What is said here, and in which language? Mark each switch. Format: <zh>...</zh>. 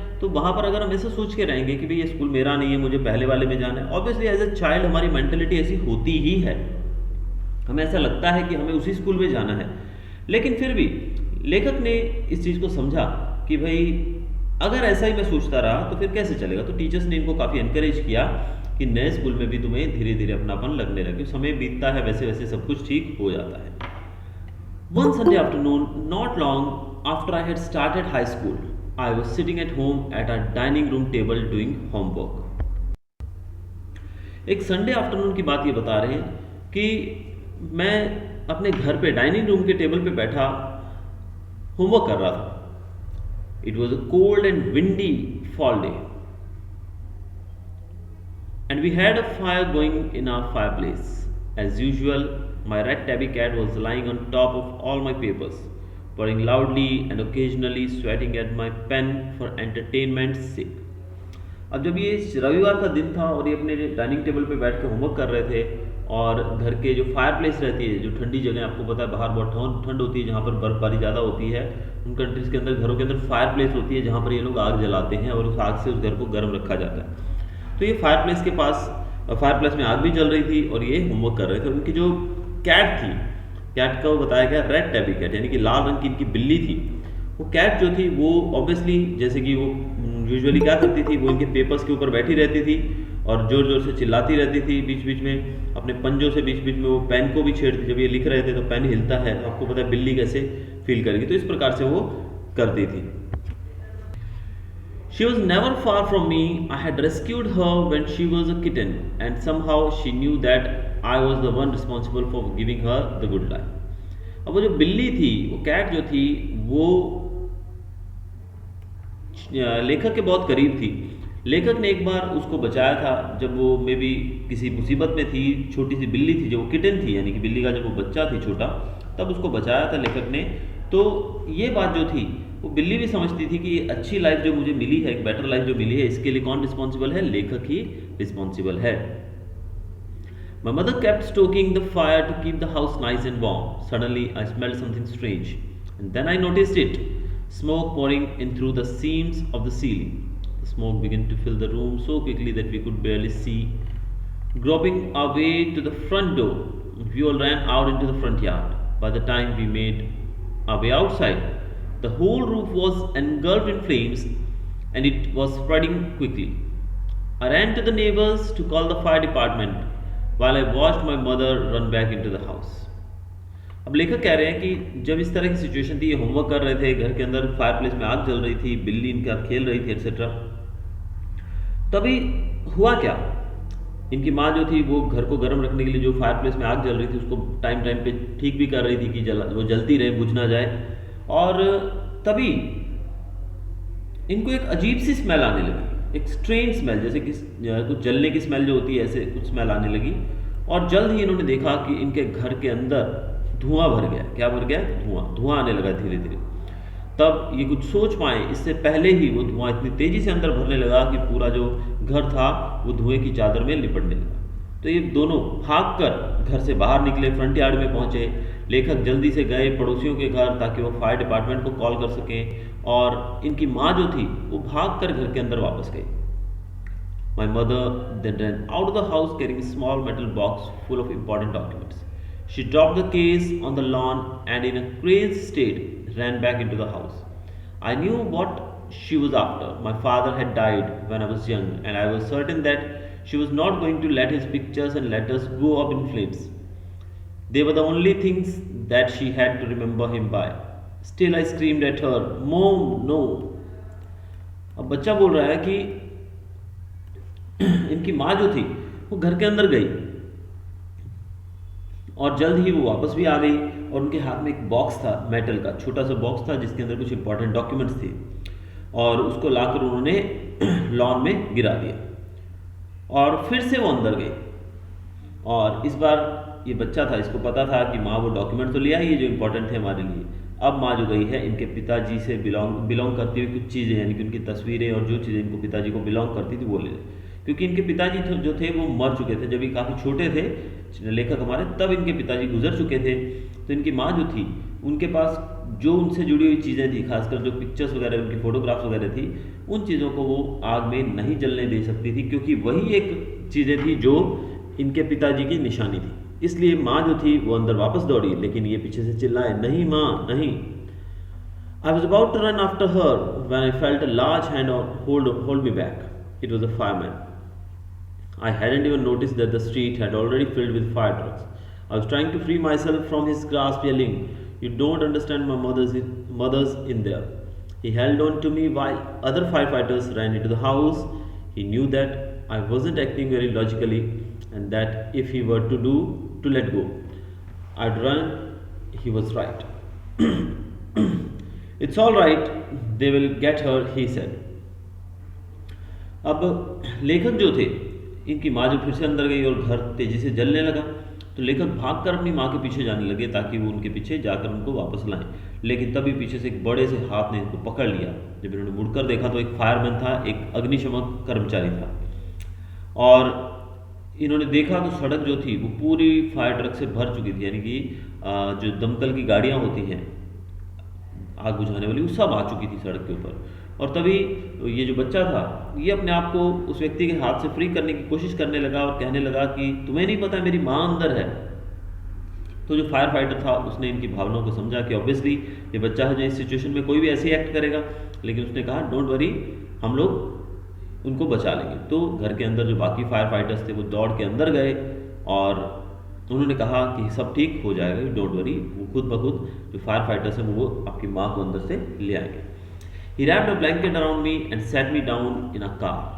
<hi>तो वहाँ पर अगर हम ऐसा सोच के रहेंगे कि भाई ये स्कूल मेरा नहीं है, मुझे पहले वाले में जाना है, ऑब्वियसली</hi> <en>as a child</en> <hi>हमारी मेंटेलिटी ऐसी होती ही है, हमें ऐसा लगता है कि हमें उसी स्कूल में जाना है। लेकिन फिर भी लेखक ने इस चीज़ को समझा कि भाई अगर ऐसा ही मैं सोचता रहा तो फिर कैसे चलेगा। तो टीचर्स ने इनको काफ़ी एनकरेज किया कि नए स्कूल में भी तुम्हें धीरे धीरे अपनापन लगने लगे, समय बीतता है वैसे वैसे सब कुछ ठीक हो जाता है।</hi> <en>One Sunday afternoon, not long after I had started high school, I was sitting at home at a dining room table doing homework.</en> <hi>एक संडे आफ्टरनून की बात ये बता रहे हैं कि मैं अपने घर पे डाइनिंग रूम के टेबल पे बैठा होमवर्क कर रहा था।</hi> <en>It was a cold and windy fall day and we had a fire going in our fireplace. As usual, my red tabby cat was lying on top of all my papers, purring loudly and occasionally sweating at my pen for entertainment's sake.</en> <hi>अब जब ये रविवार का दिन था और ये अपने डाइनिंग टेबल पे बैठ के होमवर्क कर रहे थे और घर के जो फायर प्लेस रहती है, जो ठंडी जगह, आपको पता है बाहर बहुत ठंड होती है, जहाँ पर बर्फबारी ज़्यादा होती है, उन कंट्रीज़ के अंदर घरों के अंदर फायर प्लेस होती है जहाँ पर ये लोग आग जलाते हैं और उस आग से उस घर को गर्म रखा जाता है। तो ये फायर प्लेस के पास, फायर प्लेस में आग भी जल रही थी और ये होमवर्क कर रहे थे। उनकी जो कैट थी, कैट का वो बताया गया</hi> <en>red tabby cat,</en> <hi>यानी कि लाल रंग की इनकी बिल्ली थी। वो कैट जो थी वो ऑब्वियसली, जैसे कि वो यूजुअली क्या करती थी, वो इनके पेपर्स के ऊपर बैठी रहती थी और ज़ोर ज़ोर से चिल्लाती रहती थी। बीच बीच में अपने पंजों से बीच बीच में वो पेन को भी छेड़ती। जब ये लिख रहे थे तो पेन हिलता है, आपको पता है बिल्ली कैसे फील करेगी, तो इस प्रकार से वो करती थी।</hi> <en>She was never far from me. I had rescued her when she was a kitten, and somehow she knew that I was the one responsible for giving her the good life.</en> <hi>अब वो जो बिल्ली थी, वो cat जो थी, वो लेखक के बहुत करीब थी। लेखक ने एक बार उसको बचाया था जब वो</hi> <en>maybe</en> <hi>किसी मुसीबत में थी। छोटी सी बिल्ली थी, जो वो किटन थी, यानी कि बिल्ली का जब वो बच्चा थी छोटा, तब उसको बचाया था लेखक ने। तो ये बात जो थी, वो बिल्ली भी समझती थी कि अच्छी लाइफ जो मुझे मिली है, एक बेटर लाइफ जो मिली है, इसके लिए कौन रिस्पॉन्सिबल है? लेखक ही रिस्पॉन्सिबल है।</hi> <en>My mother kept stoking the fire to keep the house nice and warm. Suddenly, I smelled something strange, and then I noticed it. Smoke pouring in through the seams of the ceiling. The smoke began to fill the room so quickly that we could barely see. Groping our way to the front door, we all ran out into the front yard. By the time we made our way outside, the whole roof was engulfed in flames and it was spreading quickly. I ran to the neighbors to call the fire department while I watched my mother run back into the house.</en> <hi>अब लेखक कह रहे हैं कि जब इस तरह की सिचुएशन थी, ये होमवर्क कर रहे थे, घर के अंदर फायर प्लेस में आग जल रही थी, बिल्ली इनके साथ खेल रही थी एक्सेट्रा, तभी हुआ क्या, इनकी माँ जो थी वो घर को गर्म रखने के लिए जो फायर प्लेस में आग जल रही थी उसको टाइम टाइम पे ठीक भी कर रही थी कि वो जलती रहे, बुझ ना जाए। और तभी इनको एक अजीब सी स्मेल आने लगी, एक स्ट्रेंज स्मेल, जैसे कि कुछ जलने की स्मेल जो होती है, ऐसे कुछ स्मेल आने लगी। और जल्द ही इन्होंने देखा कि इनके घर के अंदर धुआं भर गया। क्या भर गया? धुआं आने लगा धीरे धीरे। तब ये कुछ सोच पाए, इससे पहले ही वो धुआं इतनी तेजी से अंदर भरने लगा कि पूरा जो घर था वो धुएं की चादर में लिपटने लगा। तो ये दोनों भागकर घर से बाहर निकले, फ्रंट यार्ड में पहुंचे। लेखक जल्दी से गए पड़ोसियों के घर ताकि वो फायर डिपार्टमेंट को कॉल कर सकें, और इनकी माँ जो थी वो भागकर घर के अंदर वापस गई।</hi> <en>My mother then ran out of the house carrying a small metal box full of important documents. She dropped the case on the lawn and in a crazed state ran back into the house. I knew what she was after. My father had died when I was young, and I was certain that she was not going to let his pictures and letters go up in flames. They were the only things that she had to remember him by. Still I screamed at her, "Mom, no!"</en> <hi>अब बच्चा बोल रहा है कि इनकी माँ जो थी वो घर के अंदर गई और जल्द ही वो वापस भी आ गई, और उनके हाथ में एक बॉक्स था, मेटल का छोटा सा बॉक्स था जिसके अंदर कुछ इंपॉर्टेंट डॉक्यूमेंट्स थे, और उसको लाकर उन्होंने लॉन में गिरा दिया। और फिर से वो अंदर गई, और इस बार ये बच्चा था, इसको पता था कि माँ वो डॉक्यूमेंट तो ले आई है जो इंपॉर्टेंट थे हमारे लिए। अब माँ जो गई है इनके पिताजी से बिलोंग करती हुई कुछ चीज़ें, यानी कि उनकी तस्वीरें और जो चीज़ें इनको पिताजी को बिलोंग करती थी वो ले, क्योंकि इनके पिताजी जो थे वो मर चुके थे जब ये काफ़ी छोटे थे लेखक हमारे, तब इनके पिताजी गुजर चुके थे। तो इनकी माँ जो थी उनके पास जो उनसे जुड़ी हुई चीज़ें थी, खासकर जो पिक्चर्स वगैरह, उनकी फोटोग्राफ्स वगैरह थी, उन चीज़ों को वो आग में नहीं जलने दे सकती थी, क्योंकि वही एक चीज़ें थी जो इनके पिताजी की निशानी थी। इसलिए माँ जो थी वो अंदर वापस दौड़ी, लेकिन ये पीछे से चिल्लाए, "नहीं माँ, नहीं।"</hi> <en>I was about to run after her when I felt a large hand hold me back. It was a fireman. I hadn't even noticed that the street had already filled with fire trucks. I was trying to free myself from his grasp, yelling, "You don't understand, my mother's in there." He held on to me while other firefighters ran into the house. He knew that I wasn't acting very logically and that if he were to let go, I'd run. He was right. It's all right, they will get her, he said.</en> <hi>अब लेखक जो थे, इनकी माँ जब फिर से अंदर गई और घर तेजी से जलने लगा, तो लेखक भागकर अपनी माँ के पीछे जाने लगे ताकि वो उनके पीछे जाकर उनको वापस लाएं। लेकिन तभी पीछे से एक बड़े से हाथ ने इनको पकड़ लिया। जब इन्होंने मुड़कर देखा तो एक फायरमैन था, एक अग्निशमन कर्मचारी था, और इन्होंने देखा तो सड़क जो थी वो पूरी फायर ट्रक से भर चुकी थी, यानी कि जो दमकल की गाड़ियाँ होती हैं आग बुझाने वाली, वो सब आ चुकी थी सड़क के ऊपर। और तभी ये जो बच्चा था, ये अपने आप को उस व्यक्ति के हाथ से फ्री करने की कोशिश करने लगा और कहने लगा कि तुम्हें नहीं पता मेरी माँ अंदर है। तो जो फायर फाइटर था उसने इनकी भावनाओं को समझा कि ऑब्वियसली ये बच्चा है जो इस सिचुएशन में कोई भी ऐसे ही एक्ट करेगा, लेकिन उसने कहा</hi> <en>don't worry,</en> <hi>हम लोग उनको बचा लेंगे। तो घर के अंदर जो बाकी फायर फाइटर्स थे वो दौड़ के अंदर गए और उन्होंने कहा कि सब ठीक हो जाएगा,</hi> <en>don't worry,</en> <hi>वो खुद ब खुद जो फायर फाइटर्स हैं वो आपकी माँ को अंदर से ले आएंगे।</hi> <en>He wrapped a blanket around me and sat me down in a car.</en>